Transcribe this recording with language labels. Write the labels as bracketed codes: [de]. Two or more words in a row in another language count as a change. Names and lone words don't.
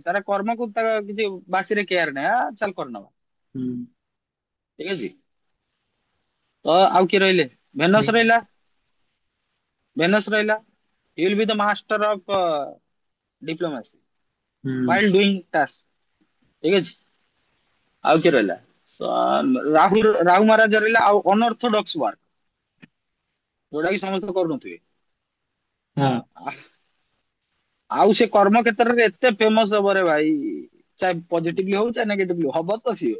[or] ତାର କର୍ମକୁ ତା କିଛି ବାସିରେ କେୟାର ନାହିଁ। ଚାଲ କରିନବା। ହୁଁ ଠିକ ଅଛି। ତ ଆଉ କିଏ ରହିଲେ? ଭେନସ ରହିଲା। [en] ଭେନସ ରହିଲା he will be the master of diplomacy ହୁଁ while doing task। [or] ଠିକ ଅଛି। ଆଉ କିଏ ରହିଲା? ତ ରାହୁ ମହାରାଜ ରହିଲା। ଆଉ [en] unorthodox work [or] ଯୋଉଟା କି ସମସ୍ତେ କରୁନଥିବେ। ହଁ ଆଉ ସେ କର୍ମ କ୍ଷେତ୍ରରେ ଏତେ ଫେମସ ହବରେ ଭାଇ, ଚାहे ପଜିଟିଭଲି ହଉ ଚାहे ନେଗେଟିଭଲି ହବ ତ ସିଓର।